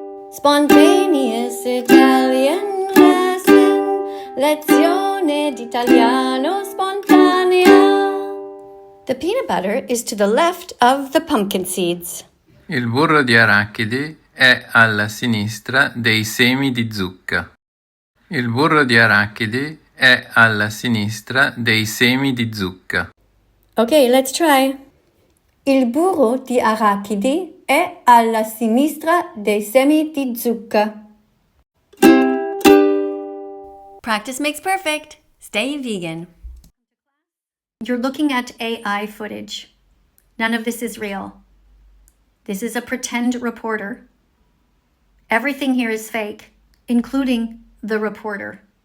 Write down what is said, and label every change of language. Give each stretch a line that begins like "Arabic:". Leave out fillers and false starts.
English: Spontaneous Italian lesson.
Italian: Lezione d'italiano spontanea.
English: The peanut butter is to the left of the pumpkin seeds.
Italian: Il burro di arachidi è alla sinistra dei semi di zucca. Il burro di arachidi è alla sinistra dei semi di zucca.
English: Okay, let's try.
Italian: Il burro di arachidi è alla sinistra dei semi di zucca.
English: Practice makes perfect. Stay vegan. You're looking at AI footage. None of this is real. This is a pretend reporter. Everything here is fake, including the reporter.